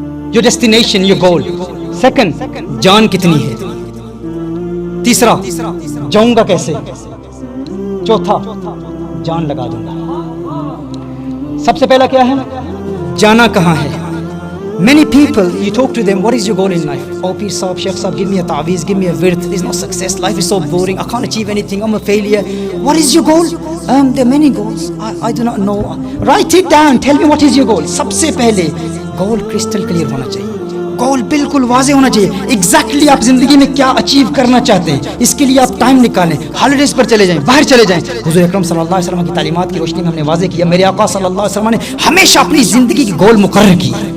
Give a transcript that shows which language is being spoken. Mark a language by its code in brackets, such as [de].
[ur] جو ڈیسٹینیشن، یہ گول۔ سیکنڈ، جان کتنی ہے۔ تیسرا، جاؤں گا کیسے۔ چوتھا، جان لگا دوں گا۔ سب سے پہلا کیا ہے، جانا کہاں ہے۔ [en] Many people, you talk to them, what is your goal in life? Oh, Peer Saab, Sheikh Saab, give me a ta'weez, give me a wird. There's no success. Life is so boring. I can't achieve anything. I'm a failure. What is your goal? There are many goals. I do not know. Write it down. Tell me what is your goal. [ur] سب سے پہلے [en] goal crystal clear [ur] ہونا چاہیے۔ گول بالکل واضح ہونا چاہیے، exactly آپ زندگی میں کیا اچیو کرنا چاہتے ہیں۔ اس کے لیے آپ ٹائم نکالیں، ہالیڈیز پر چلے جائیں، باہر چلے جائیں۔ حضور اکرم صلی اللہ علیہ وسلم کی تعلیمات کی روشنی میں ہم نے واضح کیا، میرے آقا صلی اللہ علیہ وسلم نے ہمیشہ اپنی زندگی کی گول مقرر کی،